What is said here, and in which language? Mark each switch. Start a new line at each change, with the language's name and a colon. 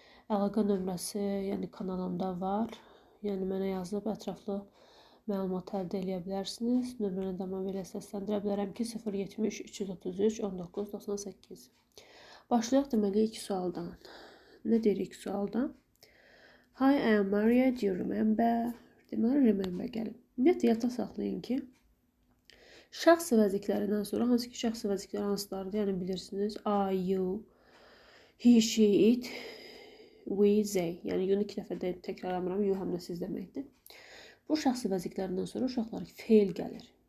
Azerbaijani: Əlaqə nömrəsi, yəni kanalımda var. Yəni mənə yazıb ətraflı məlumat əldə edə bilərsiniz. Nömrəni də mən belə səsləndirə bilərəm ki, 070 333 19 98. Başlayaq deməli ilk sualdan. Nə deyir ilk sualda?
English: Hi, I am Maria, do you remember?
Azerbaijani: Deməli, remember gəlib. Ümumiyyətlə, yadda saxlayın ki, şəxsi vəzifələrindən sonra hansı ki, şəxsi vəzifələr hansılardır? Yəni bilirsiniz, I, you, he, she, it, we, they. Yəni you-nu 2 dəfə də təkrarlamıram, you həm də siz deməkdir. Bu şəxsi vəzifələrindən sonra uşaqlar feil gəlir.